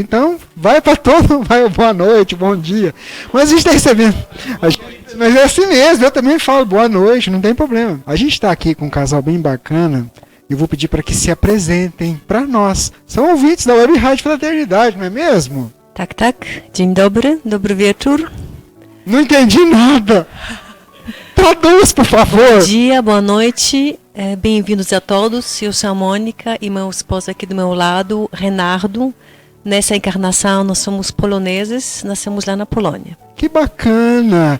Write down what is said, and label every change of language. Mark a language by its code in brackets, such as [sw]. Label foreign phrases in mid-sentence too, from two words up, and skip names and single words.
[pt] Então, vai para todo, vai boa noite, bom dia. Mas a gente está recebendo. Mas é assim mesmo, eu também falo boa noite, não tem problema. A gente está aqui com um casal bem bacana. Eu vou pedir para que se apresentem para nós. São ouvintes da Web Rádio Fraternidade, não é mesmo? [pl] Tak. Dzień dobry, dobry wieczór. [pt] Não entendi nada. Traduz, por favor. Bom dia, boa noite. Bem-vindos a todos. Eu sou a Mônica e meu esposo aqui do meu lado, Renardo. Nessa encarnação, nós somos poloneses, nascemos lá na Polônia. Que bacana!